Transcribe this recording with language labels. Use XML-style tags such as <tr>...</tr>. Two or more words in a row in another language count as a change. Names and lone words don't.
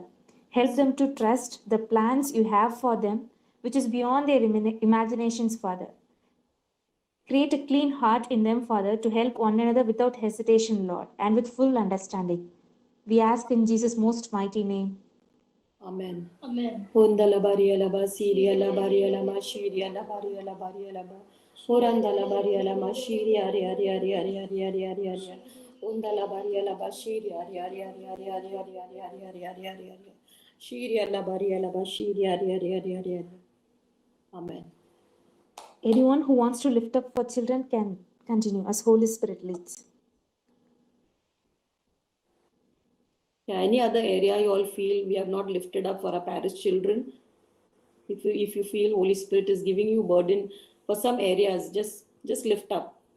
<en>Help them to trust the plans you have for them, which is beyond their imaginations, Father. Create a clean heart in them, Father, to help one another without hesitation, Lord, and with full understanding. We ask in Jesus' most mighty name. Amen. Amen. Hondala baria ba siria la baria la mashiria la baria la baria la ba. Horandala baria la mashiria ria ria ria ria ria ria ria ria. Hondala baria la bashiria ria ria ria ria ria ria ria ria ria ria ria ria. Shiria la baria la bashiria ria ria ria ria. Amen. Anyone who wants to lift up for children can continue as Holy Spirit leads. Yeah, any other area you all feel we have not lifted up for our parish children? If you feel Holy Spirit is giving you burden for some areas, just lift up.</en>